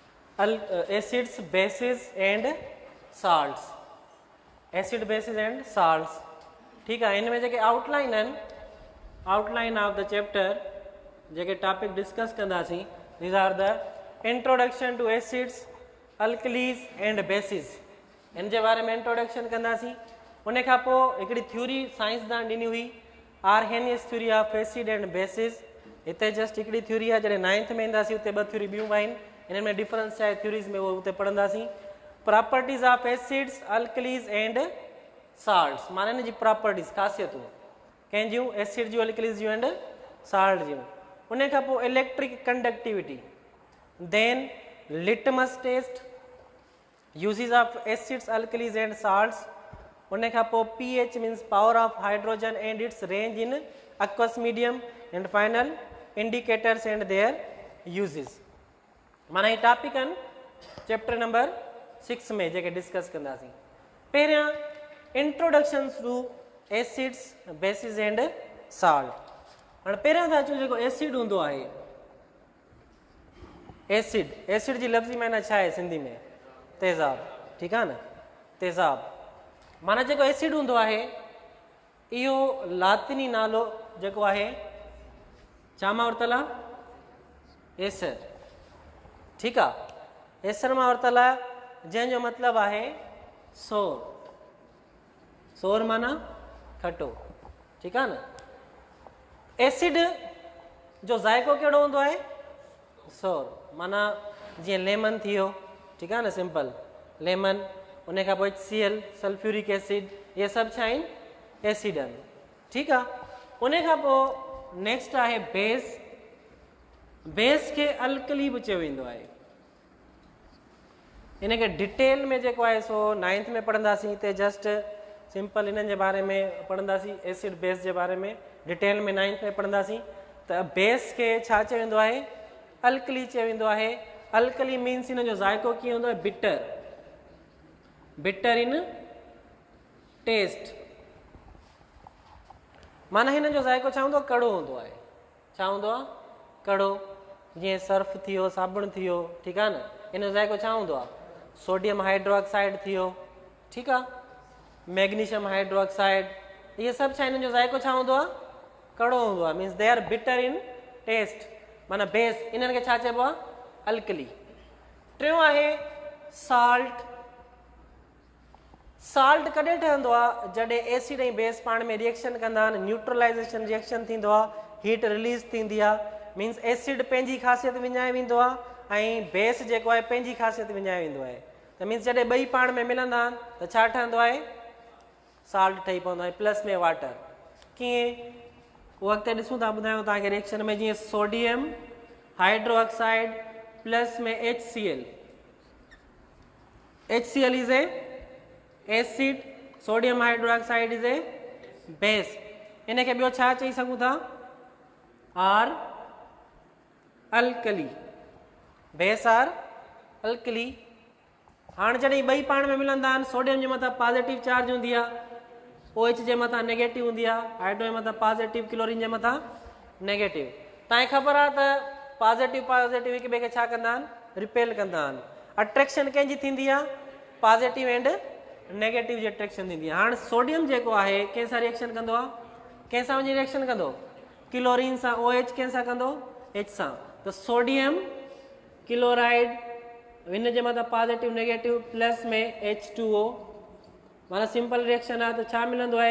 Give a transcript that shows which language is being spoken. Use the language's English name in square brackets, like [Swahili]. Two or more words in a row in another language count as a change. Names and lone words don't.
[English] Acids bases and salts, acid bases and salts. [Sindhi] ठीक है, इनमें जेके आउटलाइन आहिनि, [English] outline of the chapter [Sindhi] जेके [English] topic discuss [Sindhi] कंदासीं, [English] These are the introduction to acids, alkalis and bases, [Sindhi] इन जे बारे में इंट्रोडक्शन कंदासीं। उन खां पोइ हिकिड़ी थ्योरी साइंसदान ॾिनी हुई, [English] Arrhenius theory of acid and bases. [Sindhi] हिते जस्ट हिकिड़ी थ्योरी आहे, जॾहिं 9th में ईंदासीं उते ॿ थ्योरी ॿियूं आहिनि, इन्हनि में डिफरेंस छा आहे थ्योरीज़ में, उहो उते पढ़ंदासीं। [English] Properties of acids, alkalis and salts, [Sindhi] माना इन जी प्रॉपर्टीज़, ख़ासियतूं कंहिंजियूं, एसिड जूं, अल्कलीज जूं [English] and salt [Sindhi] जूं। उन खां पोइ [English] electric conductivity, then litmus test, uses of acids, alkalis and salts. [Sindhi] उन खां पोइ [English] pH means power of hydrogen and its range in aqueous medium, and final indicators and their uses. [Sindhi] माना ही टॉपिक आहिनि [English] chapter number [Sindhi] 6 में जेके डिस्कस कंदासीं। [English] पहिरियां introduction to acids, bases and salt. [Sindhi] हाणे पहिरियां था अचूं जेको एसिड हूंदो आहे, एसिड, एसिड जी लफ़्ज़ी माना छा आहे सिंधी में? तेज़ाब। ठीकु आहे न, तेज़ाब माना जेको एसिड हूंदो आहे इहो लातिनी नालो जेको आहे छा मां वरितल आहे? एसर। ठीकु आहे, एसर मां वरितल आहे, जंहिंजो मतिलबु आहे सोर। सोर माना खटो। ठीकु आहे न। एसिड जो ज़ाइको कहिड़ो हूंदो आहे? सोर, माना जीअं लेमन थी वियो, ठीकु आहे न, [English] simple lemon. [Sindhi] उन खां पोइ HCl, [English] sulphuric acid, [Sindhi] इहे सभु छा आहिनि? एसिड आहिनि। ठीकु आहे। उन खां पोइ नेक्स्ट आहे बेस। बेस खे अल्कली बि चयो वेंदो आहे। इनखे डिटेल में जेको आहे सो 9th में पढ़ंदासीं, हिते [English] just simple [Sindhi] इन्हनि जे बारे में पढ़ंदासीं, एसिड बेस जे बारे में डिटेल में 9th में पढ़ंदासीं। त बेस खे छा चयो वेंदो आहे? अल्कली चयो वेंदो आहे। [English] alkali means [Sindhi] हिन जो ज़ाइको कीअं हूंदो आहे? [English] bitter, bitter in taste, [Sindhi] माना हिन जो ज़ाइको छा हूंदो आहे? कड़ो हूंदो आहे। छा हूंदो आहे? कड़ो। जीअं सर्फ थी वियो, साबुण थी वियो, ठीकु आहे न, हिन जो ज़ाइको छा हूंदो आहे? [English] sodium hydroxide [Sindhi] थी वियो, ठीकु आहे, [English] magnesium hydroxide, [Sindhi] इहे सभु छा, हिन जो ज़ाइको छा हूंदो आहे? कड़ो हूंदो आहे। [English] means they are bitter in taste, [Sindhi] माना बेस, इन्हनि खे छा चइबो आहे? अल्कली। टियों आहे साल्ट। साल्ट कॾहिं ठहंदो आहे? जॾहिं एसिड ऐं बेस पाण में रिएक्शन कंदा आहिनि, [English] neutralization reaction [Sindhi] थींदो आहे, [English] heat release [Sindhi] थींदी आहे। मीन्स एसिड पंहिंजी ख़ासियत विञाए वेंदो आहे ऐं बेस जेको आहे पंहिंजी ख़ासियत विञाए वेंदो आहे। त मीन्स जॾहिं ॿई पाण में मिलंदा आहिनि त छा ठहंदो आहे? साल्ट ठही पवंदो आहे, प्लस में वाटर। कीअं? उहो अॻिते ॾिसूं था, ॿुधायूं तव्हांखे रिएक्शन में। [English] जीअं sodium hydroxide plus में HCl, HCl is a acid, sodium hydroxide is a base. [Sindhi] इन खे ॿियो छा चई सघूं था? [English] or alkali, base or alkali. [Sindhi] हाणे जॾहिं ॿई पाण में मिलंदा आहिनि, सोडियम जे मथां [English] positive charge [Sindhi] हूंदी आहे, OH जे मथां नेगेटिव हूंदी आहे, हाइड्रो जे मथां पॉजिटिव, क्लोरीन जे मथां नेगेटिव। तव्हांखे ख़बर आहे त [English] positive positive [Sindhi] हिक ॿिए खे छा कंदा आहिनि? रिपेल कंदा आहिनि। अट्रैक्शन कंहिंजी थींदी आहे? [English] positive and negative [Sindhi] जी अट्रैक्शन थींदी आहे। हाणे सोडियम जेको आहे कंहिंसां रिएक्शन कंदो आहे? कंहिंसां वञी रिएक्शन कंदो? क्लोरीन सां। OH कंहिंसां कंदो? H सां। त [English] sodium chloride, [Sindhi] हिन जे मथां [English] positive negative plus [Sindhi] में H2O, माना सिंपल रिएक्शन आहे। त छा मिलंदो आहे?